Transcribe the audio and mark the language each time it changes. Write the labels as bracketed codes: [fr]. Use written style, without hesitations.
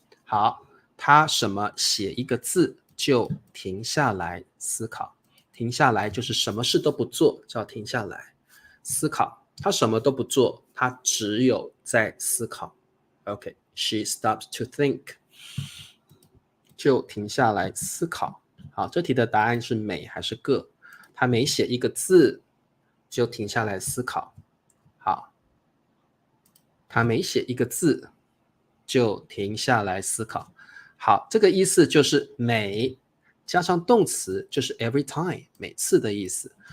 [zh] 好，他什么写一个字就停下来思考，停下来就是什么事都不做，叫停下来思考。他什么都不做，他只有在思考。 [en] OK, she stops to think， [zh] 就停下来思考。好，这题的答案是美还是个？他每写一个字就停下来思考。好，他每写一个字就停下来思考。好，这个意思就是每加上动词就是 [en] every time， [zh] 每次的意思。